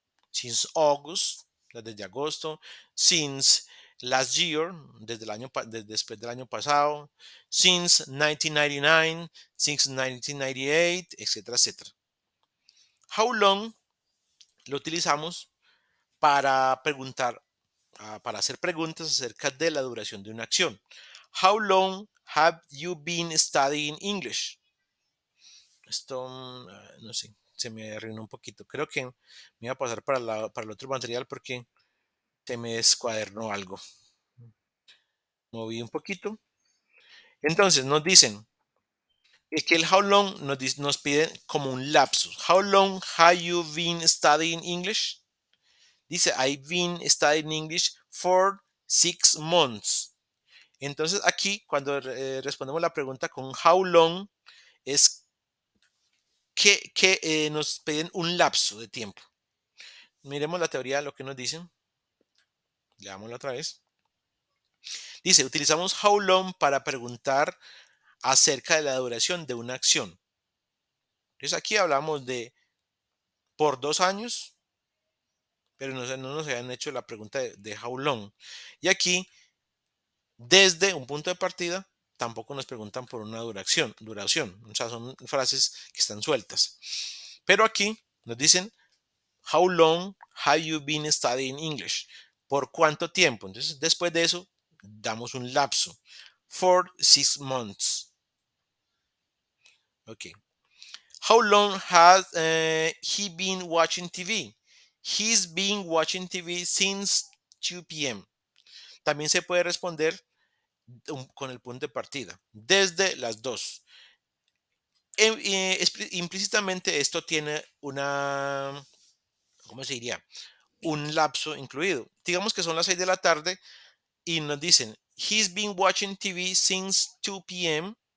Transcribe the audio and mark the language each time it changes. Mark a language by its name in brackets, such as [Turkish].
[English] Since August, [Spanish] desde agosto. [English] Since last year, [Spanish] después del año pasado. [English] Since 1999, since 1998, etcétera, etcétera. [Spanish] How long lo utilizamos para preguntar, para hacer preguntas acerca de la duración de una acción. [English] How long have you been studying English? [Spanish] Esto, no sé, se me arruinó un poquito. Creo que me iba a pasar para el otro material porque se me descuadernó algo. Moví un poquito. Entonces nos dicen que el how long nos piden como un lapsus. [English] How long have you been studying English? Dice, I've been studying English for 6 months. [Spanish] Entonces aquí cuando respondemos la pregunta con how long es que nos piden un lapso de tiempo. Miremos la teoría, lo que nos dicen. Leámosla otra vez. Dice, utilizamos how long para preguntar acerca de la duración de una acción. Entonces aquí hablamos de por 2 años, pero no nos habían hecho la pregunta de how long. Y aquí, desde un punto de partida, tampoco nos preguntan por una duración. O sea, son frases que están sueltas. Pero aquí nos dicen, [English] how long have you been studying English? [Spanish] ¿Por cuánto tiempo? Entonces, después de eso, damos un lapso. [English] For 6 months. Ok. How long has he been watching TV? He's been watching TV since 2 p.m. [Spanish] También se puede responder con el punto de partida, desde las 2. Implícitamente esto tiene una, ¿cómo se diría? Un lapso incluido. Digamos que son las 6 de la tarde y nos dicen, [English] he's been watching TV since 2 p.m.